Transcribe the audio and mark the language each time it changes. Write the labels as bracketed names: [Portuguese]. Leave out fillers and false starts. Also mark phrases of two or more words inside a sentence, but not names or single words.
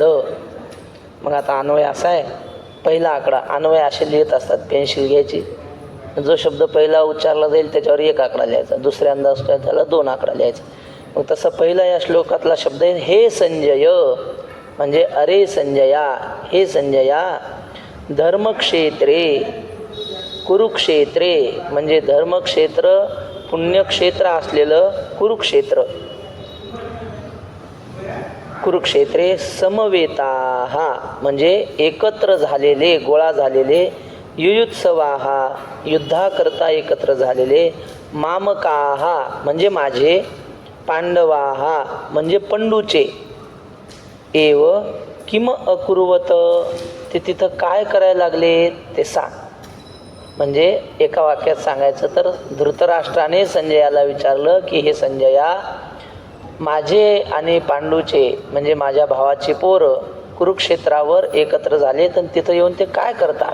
[Marathi] मग आता अन्वय असा आहे, पहिला आकडा. अन्वय असे लिहित असतात, पेन्सिल घ्यायची, जो शब्द पहिला उच्चारला जाईल त्याच्यावर 1 आकडा लिहायचा, दुसऱ्यांदा असतो त्याला 2 आकडा लिहायचा. मग तसं पहिला या श्लोकातला शब्द आहे हे संजय, म्हणजे अरे संजया, हे संजया. [Sanskrit] धर्मक्षेत्रे कुरुक्षेत्रे [Marathi] म्हणजे धर्मक्षेत्र पुण्यक्षेत्र असलेलं कुरुक्षेत्र. [Sanskrit] कुरुक्षेत्रे समवेताः [Marathi] म्हणजे एकत्र झालेले, गोळा झालेले. युयुत्सवाः युद्धाकरता एकत्र झालेले. मामकाः म्हणजे माझे. पांडवाः म्हणजे पंडूचे. [Sanskrit] एव किम अकुर्वत, [Marathi] ते तिथं काय करायला लागले ते सांग. म्हणजे एका वाक्यात सांगायचं तर धृतराष्ट्राने संजयाला विचारलं की हे संजया, माझे आणि पांडूचे म्हणजे माझ्या भावाचे पोरं कुरुक्षेत्रावर एकत्र झाले, तर तिथं येऊन ते काय करतात?